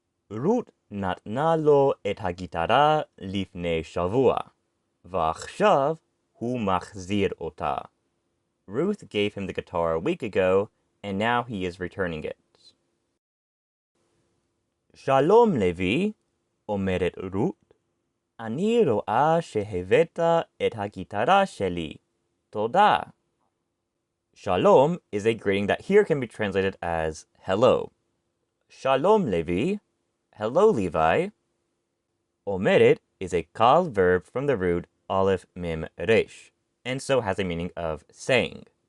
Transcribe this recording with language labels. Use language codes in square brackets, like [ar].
[he] Ruth נתנה לו את הגיטרה לפני שבוע, ועכשיו הוא מחזיר אותה. [en] Ruth gave him the guitar a week ago, and now he is returning it. [he] שלום לוי, אומרת רות, אני רואה שהבאת את הגיטרה שלי. תודה. [en] Shalom is a greeting that here can be translated as hello. [he] Shalom Levi, [en] hello Levi. Omeret is a kal verb from the root aleph mem resh, and so has a meaning of saying.